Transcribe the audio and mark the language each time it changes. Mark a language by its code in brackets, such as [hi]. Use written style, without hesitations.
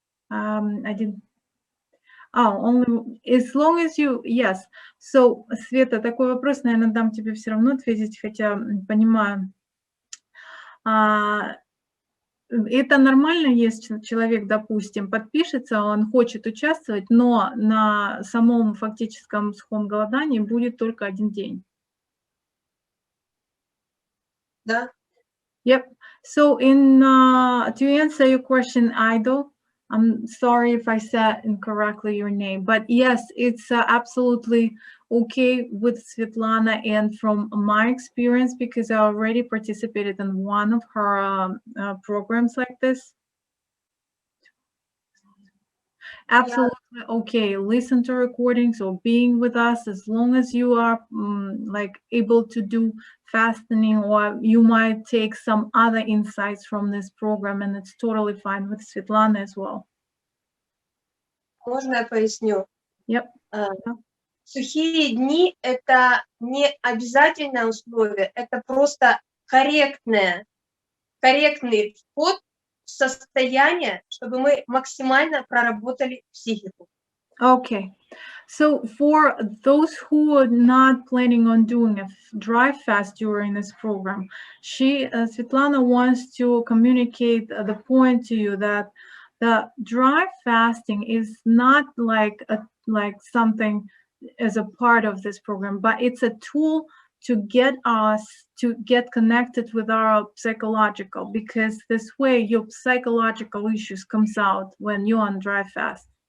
[en] I didn't. Oh, only as long as you, yes. [ru] So, Света, такой вопрос, наверное, дам тебе все равно ответить, хотя понимаю. Это нормально, если человек, допустим, подпишется, он хочет участвовать, но на самом фактическом сухом голодании будет только один день. Да. [en] Yep. So, to answer your question, Idol, I'm sorry if I said incorrectly your name, but yes, it's absolutely okay with Svetlana, and from my experience, because I already participated in one of her programs like this. Absolutely okay. Listen to recordings or being with us, as long as you are like able to do fasting, or you might take some other insights from this program, and it's totally fine with Svetlana as well. [ru] Можно я поясню? [en] Yep. [ru] Сухие дни – это не обязательное условие, это просто корректный вход в состояние, чтобы мы максимально проработали психику. [en] Okay. So for those who are not planning on doing a dry fast during this program, Svetlana wants to communicate the point to you that the dry fasting is not like something as a part of this program, but it's a tool to get us to get connected with our psychological, because this way your psychological issues comes out when you're on dry fast.